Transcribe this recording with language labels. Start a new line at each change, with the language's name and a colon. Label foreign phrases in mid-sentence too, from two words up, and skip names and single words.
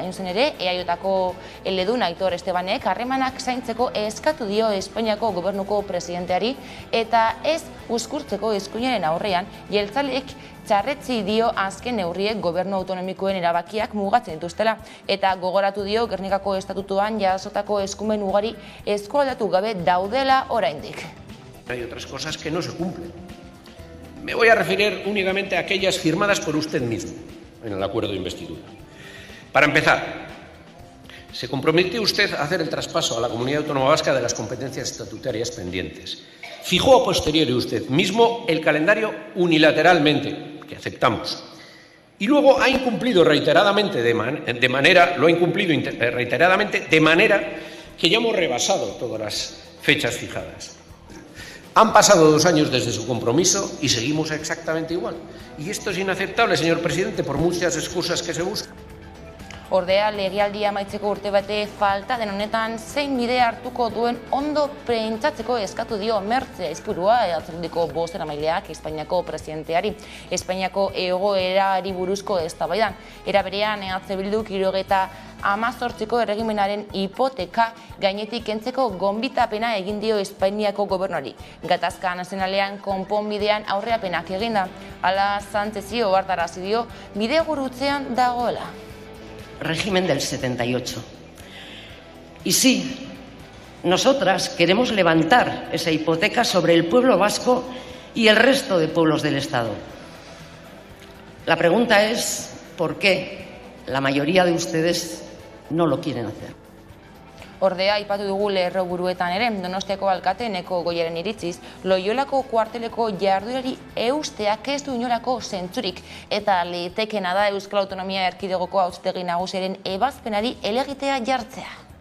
Basque: Hain zen ere, EAJko eledun Aitor Estebanek harremanak zaintzeko eskatu dio Espainiako gobernuko presidenteari eta ez uzkurtzeko eskuinaren aurrean jeltzaleek txarretzi dio azken neurriek gobernu autonomikoen erabakiak mugatzen dituztela eta gogoratu dio Gernikako estatutuan jasotako eskumen ugari eskualdatu gabe daudela oraindik.
Spanish: Hay otras cosas que no se cumplen. Me voy a referir únicamente a aquellas firmadas por usted mismo en el acuerdo de investidura. Para empezar, se comprometió usted a hacer el traspaso a la Comunidad Autónoma Vasca de las competencias estatutarias pendientes. Fijó a posteriori usted mismo el calendario unilateralmente, que aceptamos. Y luego ha incumplido reiteradamente de manera que ya hemos rebasado todas las fechas fijadas. Han pasado 2 años desde su compromiso y seguimos exactamente igual. Y esto es inaceptable, señor presidente, por muchas excusas que se buscan.
Basque: Ordea, legealdia amaitzeko urte bate falta den honetan zein bide hartuko duen ondo pentsatzeko eskatu dio Mertxe Aizpurua Atzerriko bozeramaileak Espainiako presidenteari. Espainiako egoerari buruzko eztabaidan. Era berean, EH Bilduk 2018ko erregimenaren hipoteka gainetik kentzeko gonbitapena egin dio Espainiako gobernuari. Gatazka nazionalean konponbidean aurreapenak eginda. Hala Sánchezi ohartarazi dio bide gurutzean dagoela.
Spanish: Régimen del 78. Y sí, nosotras queremos levantar esa hipoteca sobre el pueblo vasco y el resto de pueblos del Estado. La pregunta es, ¿por qué la mayoría de ustedes no lo quieren hacer?
Basque: Ordea, aipatu dugu lerroburuetan ere, Donostiako alkate Eneko Goiaren iritziz, Loiolako kuarteleko jarduerari eusteak ez du inolako zentzurik, eta litekena da Euskal Autonomia Erkidegoko Auzitegi Nagusiaren ebazpenari helegitea jartzea.